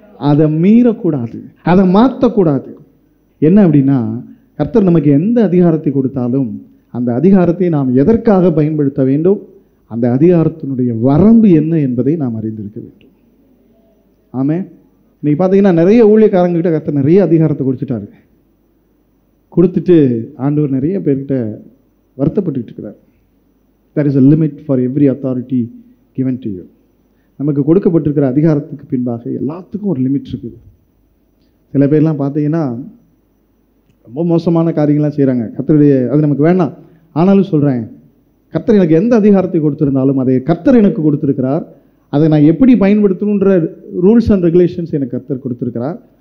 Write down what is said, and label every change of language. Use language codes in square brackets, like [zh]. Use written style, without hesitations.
[ta] அதை மீறக்கூடாது, அதை மாற்றக்கூடாது. என்ன அப்படின்னா, கர்த்தர் நமக்கு எந்த அதிகாரத்தை கொடுத்தாலும் அந்த அதிகாரத்தை நாம் எதற்காக பயன்படுத்த வேண்டும், அந்த அதிகாரத்தினுடைய வரம்பு என்ன என்பதை நாம் அறிந்திருக்க வேண்டும். ஆமே. இன்னைக்கு பார்த்தீங்கன்னா நிறைய ஊழியக்காரங்கிட்ட கர்த்தர் நிறைய அதிகாரத்தை கொடுத்துட்டாரு. கொடுத்துட்டு ஆண்டவர் நிறைய பேர்கிட்ட வருத்தப்பட்டு இருக்கிறார். [en] There is a limit for every authority given to you. [ta] நமக்கு கொடுக்கப்பட்டிருக்கிற அதிகாரத்துக்கு பின்பாக எல்லாத்துக்கும் ஒரு லிமிட் இருக்குது. சில பேர்லாம் பார்த்தீங்கன்னா ரொம்ப மோசமான காரியங்கள்லாம் செய்கிறாங்க. கர்த்தருடைய அது நமக்கு வேண்டாம். ஆனாலும் சொல்கிறேன், கர்த்தர் எனக்கு எந்த அதிகாரத்தை கொடுத்திருந்தாலும் அதை கர்த்தர் எனக்கு கொடுத்திருக்கிறார். அதை நான் எப்படி பயன்படுத்தணுன்ற ரூல்ஸ் அண்ட் ரெகுலேஷன்ஸ் எனக்கு கர்த்தர் கொடுத்திருக்கிறார்.